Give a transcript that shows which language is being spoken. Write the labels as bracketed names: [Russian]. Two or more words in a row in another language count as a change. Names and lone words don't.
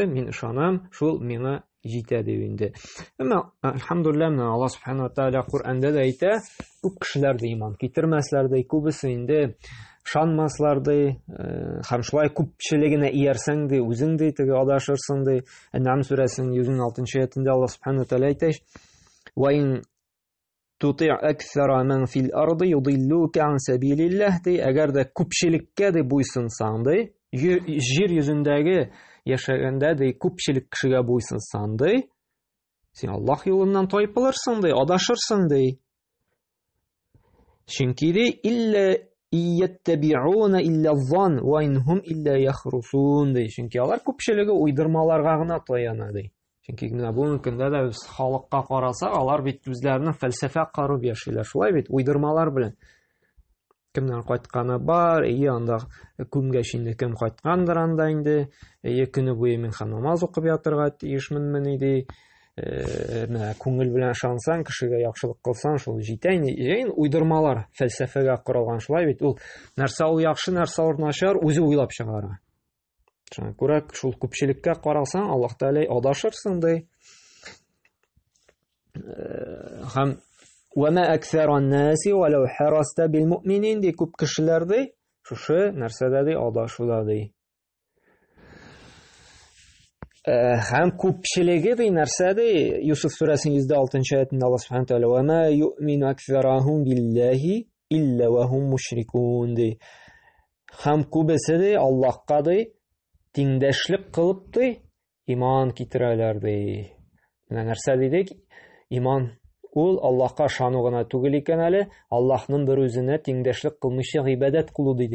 [Tatar] Мин ышанам, шул миңа җитә дип инде. Әмма әлхәмдүлилләh, менә Аллаһ Субханаһу Тәгалә Куръанда да әйтә, күп кешеләр дә иман китермәсләр ди, күбесе инде ышанмаслар ди, һәм шулай күпчелегенә иярсәң ди, үзең ди теге адашырсың ди. Ән'ам сүрәсенең 106 аятында Аллаһ Субханаһу Тәгалә әйтә: [Arabic] "وإن تطع أكثر من في الأرض يضلوك عن سبيل الله" ди. [Tatar] Әгәр дә күпчелеккә ди буйсынсаң ди, җир йөзендәге яшәгәндә ди күпчелек кешегә буйсынсаң ди, син Аллаһ юлыннан тайпылырсың ди, адашырсың ди. Чөнки ди [Arabic] إلا يتبعون إلا الظن وإن هم إلا يخرصون ди. [Tatar] Чөнки алар күпчелеге уйдырмаларга гына таяна ди. Чөнки менә бүгенге көндә дә без халыкка карасак, алар бит үзләренең фәлсәфә карып яшиләр. Шулай бит, уйдырмалар белән. Кемнән кайтканы бар, анда күмгәч инде кем кайткандыр анда инде, көне буе мин һәм намаз укып ятырга тиешменмени ди. Менә күңел белән ышансаң, кешегә яхшылык кылсаң, шул җитә инде. Уйдырмалар, фәлсәфәгә корылган, шулай бит. Ул нәрсә ул яхшы, нәрсә ул начар, үзе уйлап чыгара. Шуңа күрә шул күпчелеккә карасаң, Аллаһ Тәгалә адашырсың ди. Һәм [Arabic] وَمَا أَكْثَرَ النَّاسِ وَلَوْ حَرَصْتَ بِالْمُؤْمِنِينَ [Tatar] ди, күп кешеләр ди, шушы нәрсәдә ди адашуда ди. Һәм күпчелеге ди нәрсә ди, Юсуф сүрәсенең 106 аятында Аллаһ Субханаһу Тәгалә: [Arabic] "وما يؤمن أكثرهم بالله إلا وهم مشركون" ди. [Tatar] Һәм күбесе ди Аллаһка ди тиңдәшлек кылып ди иман китерәләр ди. Менә нәрсә дидек? Иман ул Аллаһка ышану гына түгел икән әле, Аллаһның бер үзенә тиңдәшлек кылмыйча гыйбадәт кылу дидек.